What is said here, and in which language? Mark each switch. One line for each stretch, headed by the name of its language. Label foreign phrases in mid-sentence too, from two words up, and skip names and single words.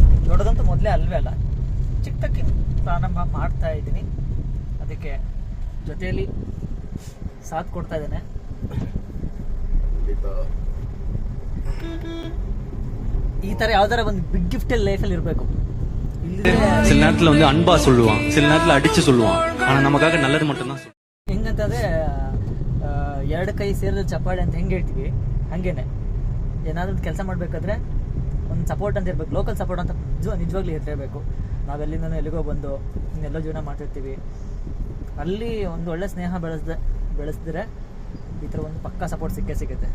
Kannada: ದೊಡ್ಡದಂತೂ ಮೊದಲೇ ಅಲ್ವೇ ಅಲ್ಲ, ಚಿಕ್ಕದಕ್ಕೆ ಪ್ರಾರಂಭ ಮಾಡ್ತಾ ಇದ್ದೀನಿ. ಅದಕ್ಕೆ ಜೊತೆಯಲ್ಲಿ ಸಾಥ್ ಕೊಡ್ತಾ ಇದ್ದೇನೆ. ಈ ಥರ ಯಾವ್ದಾರ ಒಂದು
English: big gift
Kannada: ಲೈಫಲ್ಲಿ ಇರಬೇಕು.
Tamil: சில நேரத்துல வந்து அன்பா சொல்லுவான், சில நேரத்துல அடிச்சு சொல்லுவான். ஆனா நமக்காக நல்லது மட்டும் தான்.
Kannada: ಹೆಂಗಂತಂದ್ರೆ, ಎರಡು ಕೈ ಸೇರಿದ ಚಪ್ಪಾಳೆ ಅಂತ ಹೆಂಗೆ ಹೇಳ್ತೀವಿ, ಹಂಗೇನೆ ಏನಾದ್ರೂ ಕೆಲಸ ಮಾಡಬೇಕಾದ್ರೆ ಒಂದು ಸಪೋರ್ಟ್ ಅಂತ ಇರಬೇಕು.
English: local support
Kannada: ಅಂತ ನಿಜವಾಗ್ಲೂ ಇರಬೇಕು. ನಾವೆಲ್ಲಿಂದ ಎಲ್ಲಿಗೋ ಬಂದು ಇನ್ನೆಲ್ಲೋ ಜೀವನ ಮಾಡ್ತಿರ್ತೀವಿ. ಅಲ್ಲಿ ಒಂದು ಒಳ್ಳೆ ಸ್ನೇಹ ಬೆಳೆಸಿದ್ರೆ ಈ ಥರ ಒಂದು ಪಕ್ಕಾ ಸಪೋರ್ಟ್ ಸಿಗುತ್ತೆ.